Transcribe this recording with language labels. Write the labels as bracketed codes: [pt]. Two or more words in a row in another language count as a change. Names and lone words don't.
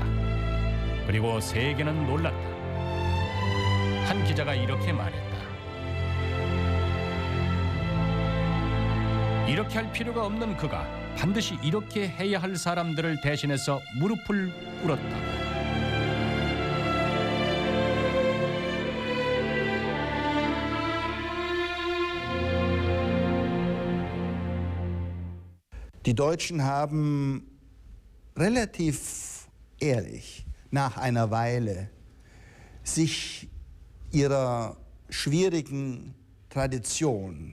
[ko] 그리고 세계는 놀랐다. 한 기자가 이렇게 말했다. 이렇게 할 필요가 없는 그가 반드시 이렇게 해야 할 사람들을 대신해서 무릎을 꿇었다. [de] Die Deutschen haben relativ ehrlich nach einer Weile sich ihrer schwierigen Tradition